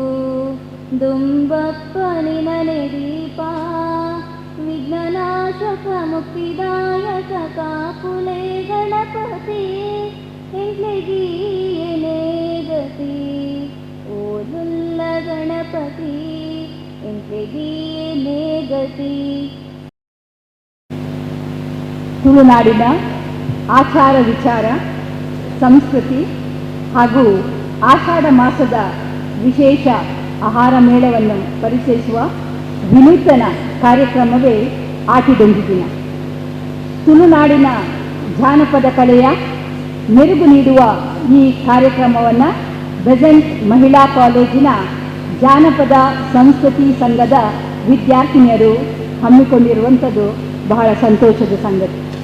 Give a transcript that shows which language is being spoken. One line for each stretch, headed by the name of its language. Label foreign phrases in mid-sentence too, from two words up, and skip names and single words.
Tulu: ದುಂಬಪ್ಪನಿನ ದೀಪ ವಿಘ್ನನಾಶಕ ಮುಕ್ತಿದಾಯಕ ಕಾಪುಲೆ ಗಣಪತಿ ಎಂಗ್ಲೆಗೀಯನೇ ಗತಿ ಓದುಲ್ಲ ಗಣಪತಿ ಎಂಗ್ಲೆಗೀಯನೇ ಗತಿ.
Kannada: ತುಳುನಾಡಿನ ಆಚಾರ ವಿಚಾರ ಸಂಸ್ಕೃತಿ ಹಾಗೂ ಆಷಾಢ ಮಾಸದ ವಿಶೇಷ ಆಹಾರ ಮೇಳವನ್ನು ಪರಿಚಯಿಸುವ ವಿನೂತನ ಕಾರ್ಯಕ್ರಮವೇ ಆಟಿಡೊಂಜಿ ದಿನ. ತುಳುನಾಡಿನ ಜಾನಪದ ಕಲೆಯ ಮೆರುಗು ನೀಡುವ ಈ ಕಾರ್ಯಕ್ರಮವನ್ನು ಬೆಸೆಂಟ್ ಮಹಿಳಾ ಕಾಲೇಜಿನ ಜಾನಪದ ಸಂಸ್ಕೃತಿ ಸಂಘದ ವಿದ್ಯಾರ್ಥಿನಿಯರು ಹಮ್ಮಿಕೊಂಡಿರುವಂಥದ್ದು ಬಹಳ ಸಂತೋಷದ ಸಂಗತಿ.